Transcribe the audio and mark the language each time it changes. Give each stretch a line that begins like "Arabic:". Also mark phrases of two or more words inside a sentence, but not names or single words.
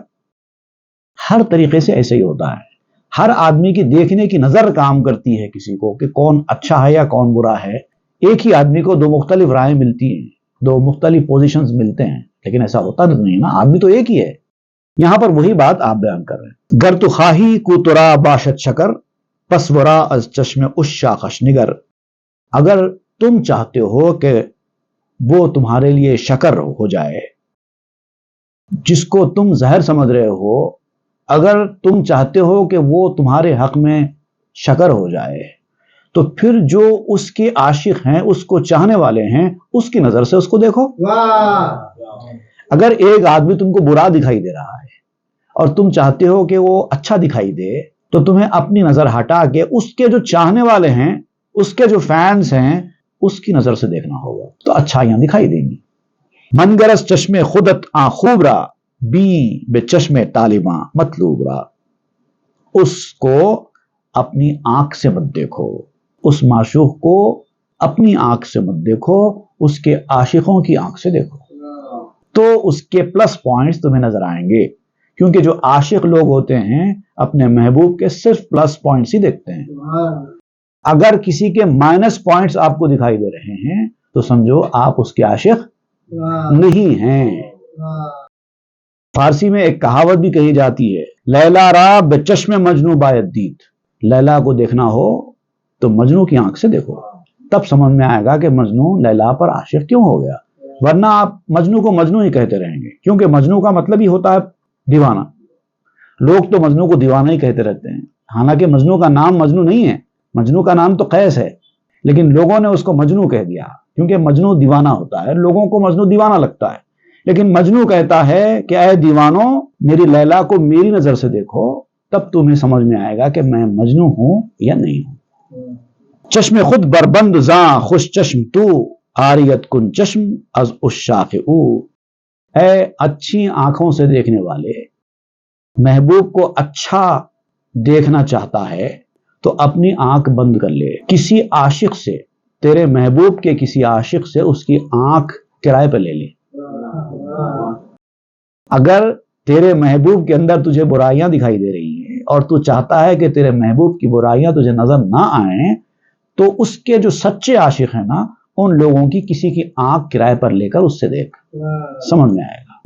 Urdu: ہر طریقے سے ایسے ہی ہوتا ہے. ہر آدمی کی دیکھنے کی نظر کام کرتی ہے کسی کو کہ کون اچھا ہے یا کون برا ہے. ایک ہی آدمی کو دو مختلف رائے ملتی ہیں، دو مختلف پوزیشنز ملتے ہیں، لیکن ایسا ہوتا نہیں نا. آدمی تو ایک ہی ہے. یہاں پر وہی بات آپ بیان کر رہے ہیں.
Persian: گر تو خواہی کو ترا باشد شکر، پس ورا از چشم اس شاخش نگر.
Urdu: اگر تم چاہتے ہو کہ وہ تمہارے لیے شکر ہو جائے، جس کو تم زہر سمجھ رہے ہو، اگر تم چاہتے ہو کہ وہ تمہارے حق میں شکر ہو جائے، تو پھر جو اس کے عاشق ہیں، اس کو چاہنے والے ہیں، اس کی نظر سے اس کو دیکھو. اگر ایک آدمی تم کو برا دکھائی دے رہا ہے اور تم چاہتے ہو کہ وہ اچھا دکھائی دے، تو تمہیں اپنی نظر ہٹا کے اس کے جو چاہنے والے ہیں، اس کے جو فینس ہیں، اس کی نظر سے دیکھنا ہوگا، تو اچھائیاں دکھائی دیں گی.
Persian: منگرس چشم خودت آ خوب را، بی بے چشم طالباں مطلوب را.
Urdu: اس کو اپنی آنکھ سے مت دیکھو، اس معشوق کو اپنی آنکھ سے مت دیکھو، اس کے عاشقوں کی آنکھ سے دیکھو، تو اس کے
English: plus points
Urdu: تمہیں نظر آئیں گے. کیونکہ جو عاشق لوگ ہوتے ہیں اپنے محبوب کے صرف
English: plus points
Urdu: ہی دیکھتے ہیں. اگر کسی کے
English: minus points
Urdu: آپ کو دکھائی دے رہے ہیں تو سمجھو آپ اس کے عاشق نہیں ہیں. فارسی میں ایک کہاوت بھی کہی جاتی ہے،
Persian: لیلا را بے چشم مجنو باید دید.
Urdu: لیلا کو دیکھنا ہو تو مجنو کی آنکھ سے دیکھو، تب سمجھ میں آئے گا کہ مجنو لیلا پر عاشق کیوں ہو گیا. ورنہ آپ مجنو کو مجنو ہی کہتے رہیں گے، کیونکہ مجنو کا مطلب ہی ہوتا ہے دیوانہ. لوگ تو مجنو کو دیوانہ ہی کہتے رہتے ہیں، حالانکہ مجنو کا نام مجنو نہیں ہے، مجنو کا نام تو قیس ہے، لیکن لوگوں نے اس کو مجنو کہہ دیا کیونکہ مجنو دیوانہ ہوتا ہے. لوگوں کو مجنو دیوانہ لگتا ہے، لیکن مجنو کہتا ہے کہ اے دیوانوں، میری لیلا کو میری نظر سے دیکھو، تب تمہیں سمجھ میں آئے گا کہ میں مجنو ہوں یا نہیں ہوں.
Persian: چشم خود بربند زاں خوش چشم تو، عاریت کن چشم از عشاق او.
Urdu: اے اچھی آنکھوں سے دیکھنے والے، محبوب کو اچھا دیکھنا چاہتا ہے تو اپنی آنکھ بند کر لے. کسی عاشق سے، تیرے محبوب کے کسی عاشق سے اس کی آنکھ کرائے پہ لے لے. اگر تیرے محبوب کے اندر تجھے برائیاں دکھائی دے رہی ہیں اور تو چاہتا ہے کہ تیرے محبوب کی برائیاں تجھے نظر نہ آئیں، تو اس کے جو سچے عاشق ہیں نا، ان لوگوں کی کسی کی آنکھ کرائے پر لے کر اس سے دیکھ، سمجھ میں آئے گا.